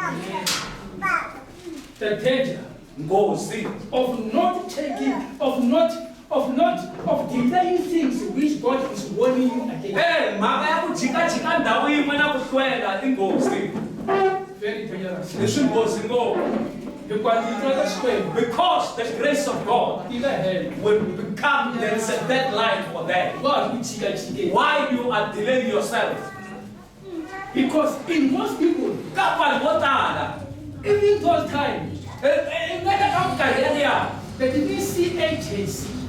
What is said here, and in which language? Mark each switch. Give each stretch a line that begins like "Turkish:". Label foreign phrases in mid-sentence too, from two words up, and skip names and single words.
English: The danger of not taking, of delaying things which God is warning you against. very dangerous.
Tsonga: Leswi nghozi ngopfu.
English: Because the grace of God will become, there is a deadline for that. Why you are delaying yourself? Because in most people, even those times, they didn't see agency.